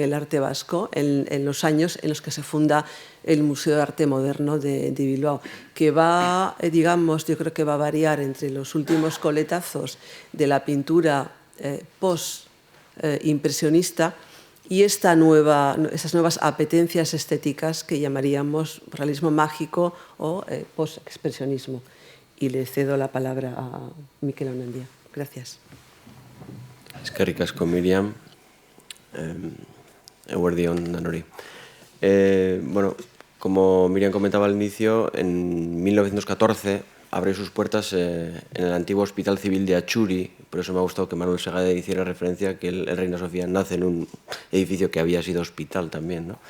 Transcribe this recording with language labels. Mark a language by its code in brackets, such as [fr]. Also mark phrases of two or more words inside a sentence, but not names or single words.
[es] el arte vasco en los años en los que se funda el Museo de Arte Moderno de Bilbao, que va, digamos, yo creo que va a variar entre los últimos coletazos de la pintura post-impresionista y esas nuevas apetencias estéticas que llamaríamos realismo mágico o post-expresionismo. Y le cedo la palabra a Mikel Onandia. Gracias. [eu] Eskerrik asko, Miriam. Eguerdi on danori. [es] Como Miriam comentaba al inicio, en 1914 abrió sus puertas en el antiguo Hospital Civil de Achuri. Por eso me ha gustado que Manuel Segade hiciera referencia a que el Reina Sofía nace en un edificio que había sido hospital también, ¿no?